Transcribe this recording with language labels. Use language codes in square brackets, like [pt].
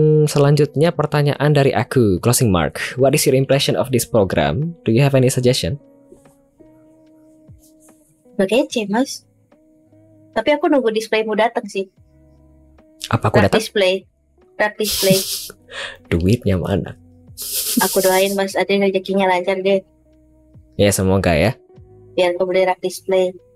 [id] Selanjutnya pertanyaan dari aku, closing mark. [en] What is your impression of this program? Do you have any suggestion? [id] Kece mas. Tapi aku nunggu displaymu datang sih. Apa aku datang? Rak display. Duitnya mana? Aku doain mas Ade rezekinya lancar deh. Ya semoga ya. Biar aku beli rak display.